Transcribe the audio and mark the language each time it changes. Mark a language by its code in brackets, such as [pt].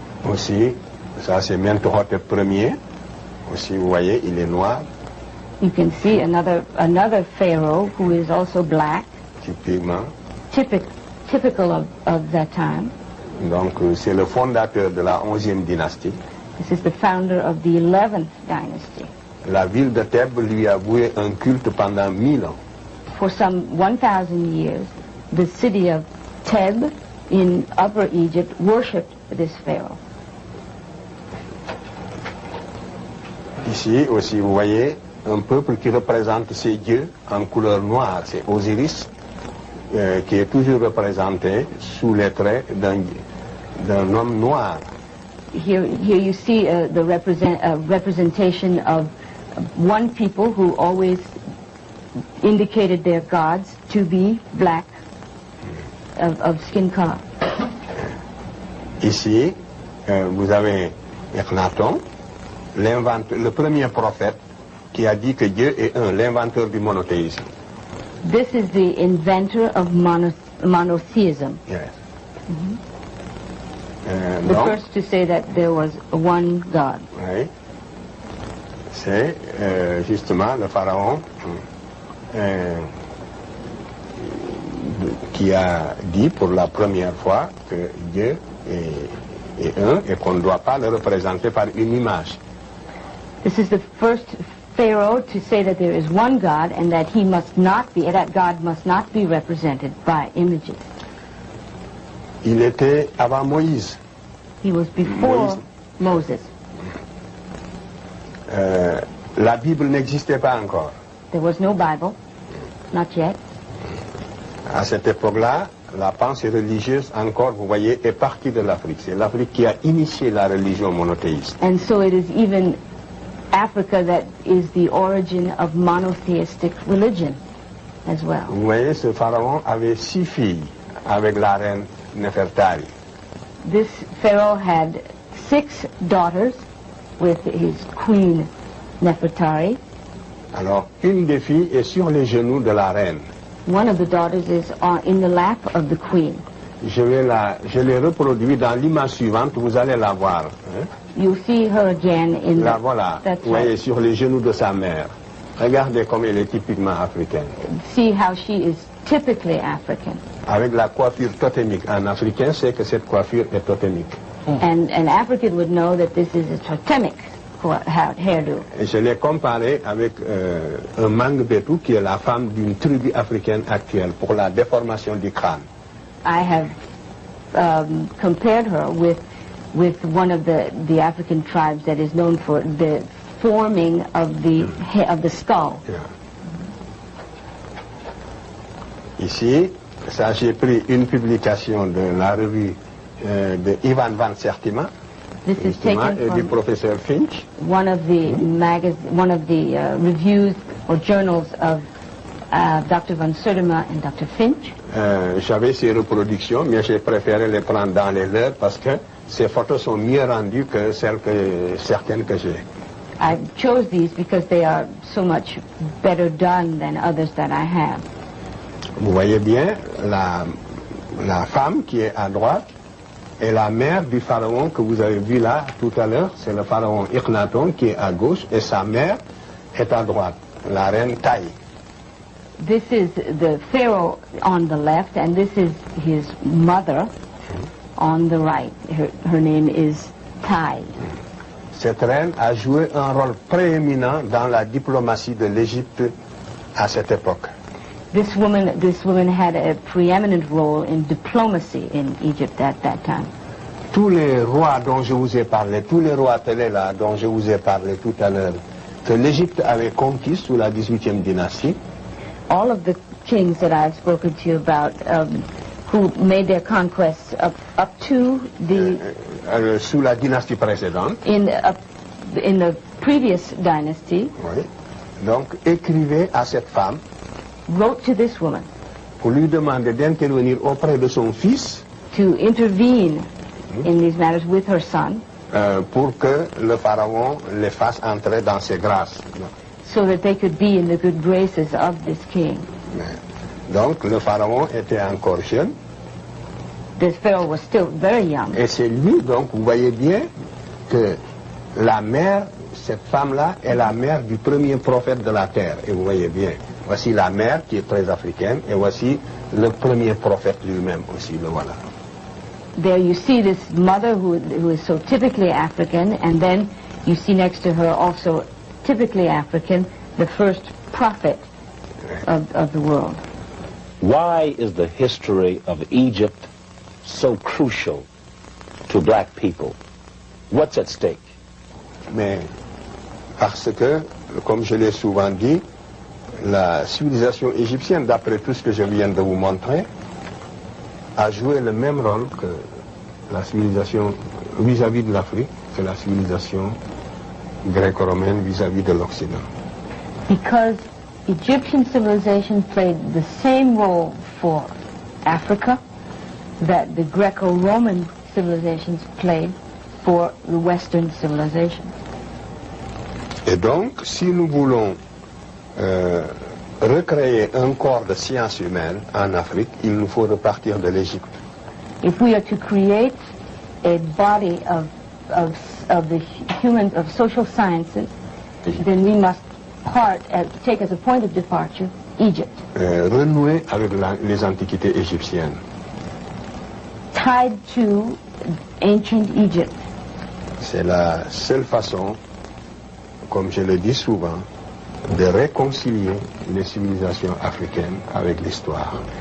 [fr] Aussi, ça c'est Mentuhotep Ier. Aussi, vous voyez, il est noir. [en] You can see another pharaoh who is also black. [fr] Typiquement. [en] Typical of that time. [fr] Donc, c'est le fondateur de la 11e dynastie. [en] This is the founder of the 11th dynasty. [fr] La ville de Thèbes lui a voué un culte pendant 1000 ans. [en] for some 1,000 years, the city of Theb in Upper Egypt worshipped this pharaoh. [fr] Ici aussi, vous voyez un peuple qui représente ces dieux en couleur noire, c'est Osiris, qui est toujours représenté sous les traits d'un homme noir. [en] Here you see the representation of one people who always indicated their gods to be black, of skin color. [fr] Ici, vous avez Akhenaton, le premier prophète qui a dit que Dieu est un, l'inventeur du monothéisme. [en] This is the inventor of monotheism. Yes. The first to say that there was one God. [fr] Oui. C'est justement le pharaon qui a dit pour la première fois que Dieu est un et qu'on ne doit pas le représenter par une image. [en] This is the first Pharaoh to say that there is one God and that that God must not be represented by images. [fr] Il était avant Moïse. [en] He was before Moses. [fr] La Bible n'existait pas encore. [en] There was no Bible, not yet. [fr] À cette époque-là, la pensée religieuse, encore, vous voyez, est partie de l'Afrique. C'est l'Afrique qui a initié la religion monothéiste. [en] And so it is even Africa that is the origin of monotheistic religion as well. [fr] Vous voyez, ce pharaon avait 6 filles avec la reine Nefertari. [en] This pharaoh had 6 daughters with his queen Nefertari. [fr] Alors, une des filles est sur les genoux de la reine. [en] One of the daughters is in the lap of the queen. [fr] Je l'ai reproduit dans l'image suivante, vous allez la voir. Hein? [en] You see her again in [fr] la voilà, vous voyez, sur les genoux de sa mère. Regardez comme elle est typiquement africaine. [en] See how she is typically African. [fr] Avec la coiffure totémique. En africain, c'est que cette coiffure est totémique. [en] And an African would know that this is a totemic hairdo. [fr] Et je l'ai comparé avec un Mangbetu qui est la femme d'une tribu africaine actuelle pour la déformation du crâne. [en] I have compared her with one of the African tribes that is known for the forming of the skull. Yeah. [fr] Ici, ça j'ai pris une publication de la revue de Ivan van Sertima. [en] This is taken [fr] et du professeur Finch. [en] One of the reviews or journals of Dr. van Sertima and Dr. Finch. [fr] J'avais ces reproductions, mais j'ai préféré les prendre dans les leurs parce que ces photos sont mieux rendues que certaines que j'ai. [en] I chose these because they are so much better done than others that I have. [fr] Vous voyez bien, la femme qui est à droite est la mère du pharaon que vous avez vu là tout à l'heure. C'est le pharaon Akhenaton qui est à gauche et sa mère est à droite, la reine Taï. [en] This is the pharaoh on the left and this is his mother on the right. Her name is Tai. [fr] Cette reine a joué un rôle prééminent dans la diplomatie de l'Égypte à cette époque. [en] This woman had a preeminent role in diplomacy in Egypt at that time. [fr] Tous les rois dont je vous ai parlé, tous les rois télé là dont je vous ai parlé tout à l'heure, que l'Égypte avait conquis sous la 18e dynastie. [en] All of the kings that I've spoken to you about, who made their conquests up to the [fr] sous la dynastie précédente. [en] In the previous dynasty. [fr] Oui. Donc écrivait à cette femme. [en] Wrote to this woman. [fr] Pour lui demander d'intervenir auprès de son fils. [en] To intervene in these matters with her son. [fr] Pour que le pharaon les fasse entrer dans ses grâces. [en] So that they could be in the good graces of this king. [fr] Donc le pharaon était encore jeune. [en] This pharaoh was still very young. [fr] Et c'est lui, donc vous voyez bien que la mère, cette femme-là, est la mère du premier prophète de la terre. Et vous voyez bien, voici la mère qui est très africaine et voici le premier prophète lui-même aussi, le voilà. [en] There you see this mother who is so typically African, and then you see next to her also typically African, the first prophet. of the world. Why is the history of Egypt so crucial to black people? What's at stake? [fr] Mais parce que, comme je l'ai souvent dit, la civilisation égyptienne, d'après tout ce que je viens de vous montrer, a joué le même rôle que la civilisation vis-à-vis de l'Afrique, que la civilisation gréco-romaine vis-à-vis de l'Occident. [en] Because Egyptian civilization played the same role for Africa that the Greco-Roman civilizations played for the Western civilization. [fr] Et donc, si nous voulons recréer un corps de sciences humaines en Afrique, il nous faut repartir de l'Égypte. [en] If we are to create a body of social sciences, then we must take as a point of departure Egypt. [fr] Renouer avec les antiquités égyptiennes. [en] Tied to ancient Egypt. [fr] C'est la seule façon, comme je le dis souvent, de réconcilier les civilisations africaines avec l'histoire.